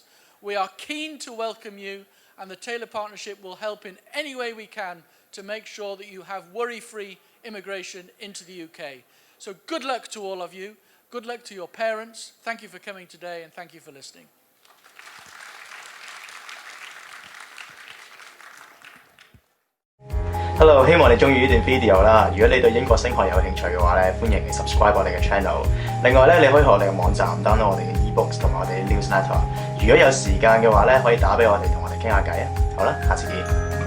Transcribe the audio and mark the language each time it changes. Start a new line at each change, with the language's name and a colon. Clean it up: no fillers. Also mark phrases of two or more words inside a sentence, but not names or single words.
English: We are keen to welcome you, and the Taylor Partnership will help in any way we can to make sure that you have worry-free immigration into the UK. So good luck to all of you. Good luck to your parents. Thank you for coming today, and thank you for listening.
Cantonese: Hello，希望你中意呢段 video 啦。如果你對英國升學有興趣嘅話咧，歡迎你 subscribe 我哋嘅 channel。另外咧，你可以去我哋嘅網站 download 我哋嘅 ebooks 同埋我哋嘅 newsletter。如果有時間嘅話咧，可以打俾我哋同我哋傾下偈啊。好啦，下次見。